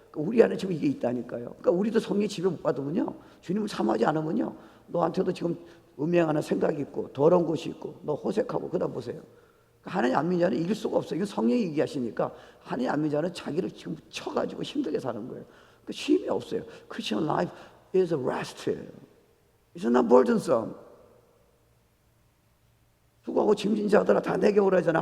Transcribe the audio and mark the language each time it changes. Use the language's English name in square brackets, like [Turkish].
[Korean] 우리 안에 지금 이게 있다니까요. 그러니까 우리도 성령의 지배 못 받으면요, 주님을 사모하지 않으면요, 너한테도 지금 음행하는 생각이 있고 더러운 것이 있고 너 호색하고, 그다음 보세요. 하나님 안 믿는 자는 이길 수가 없어요. 이건 성령이 얘기하시니까 하나님 안 믿는 자는 자기를 지금 쳐가지고 힘들게 사는 거예요. 그 쉼이 없어요. [English] Christian life is a rest. It's not burdensome. [Korean] 수고하고 짐진 자들아 다 내게 오라잖아.